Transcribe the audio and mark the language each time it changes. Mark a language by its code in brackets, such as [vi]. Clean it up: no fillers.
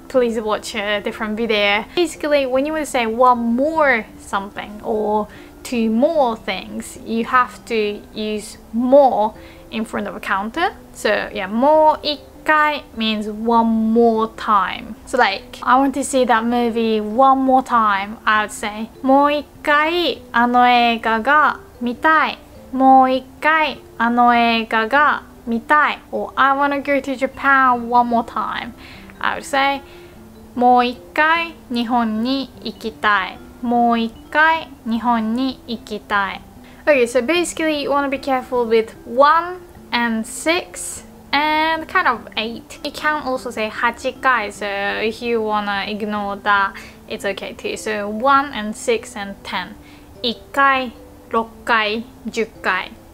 [en] Please watch a different video. Basically, when you want to say one more something or two more things, you have to use more in front of a counter. So yeah, もう一回 means one more time. So like, I want to see that movie one more time. I would say [ja] もう一回あの映画が見たい. もう一回あの映画が見たい. [en] Or I want to go to Japan one more time. I would say [ja] もう一回日本に行きたい. もう一回日本に行きたい. [en] Okay, so basically you want to be careful with 1 and 6 and kind of 8. You can also say 8回, so if you wanna ignore that, it's okay too. So 1 and 6 and 10. 1回、6回、10回.